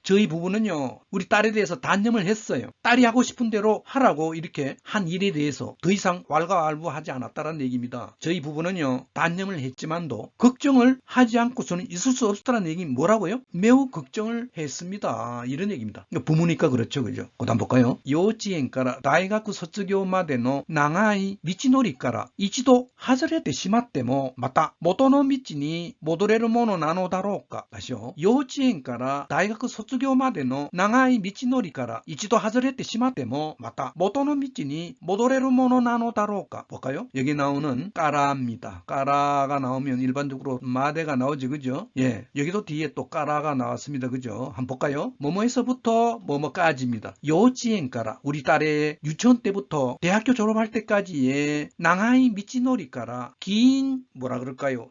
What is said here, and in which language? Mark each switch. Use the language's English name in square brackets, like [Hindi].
[Korean] 저희 부부는요 우리 딸에 대해서 단념을 했어요. 딸이 하고 싶은 대로 하라고 이렇게 한 일에 대해서 더 이상 왈가왈부하지 않았다는 얘기입니다. 저희 부부는요 단념을 했지만도 걱정을 하지 않고서는 있을 수 없었다는 얘기 뭐라고요? 매우 걱정을 했습니다. 이런 얘기입니다. 부모니까 그렇죠. 그죠? 그다음 볼까요? [Japanese] 요지엔から 大学卒業までの長い道のりから一度外れてしまってもまた元の道に戻れるものなのだろうか。 [Korean] 다시요. [Japanese] 幼稚園から大学卒業までの長い道のりから一度外れてしまってもまた元の道に戻れるものなのだろ [Korean] 다로까 볼까요? 여기 나오는 까라입니다. 까라가 나오면 일반적으로 마대가 나오지, 그죠? 예, 여기도 뒤에 또 까라가 나왔습니다, 그죠? 한번 볼까요? 뭐뭐에서부터 뭐뭐까지입니다. 요지엔 까라, 우리 딸의 유치원 때부터 대학교 졸업할 때까지의 낭하이 미치노리 까라, 긴 뭐라 그럴까요?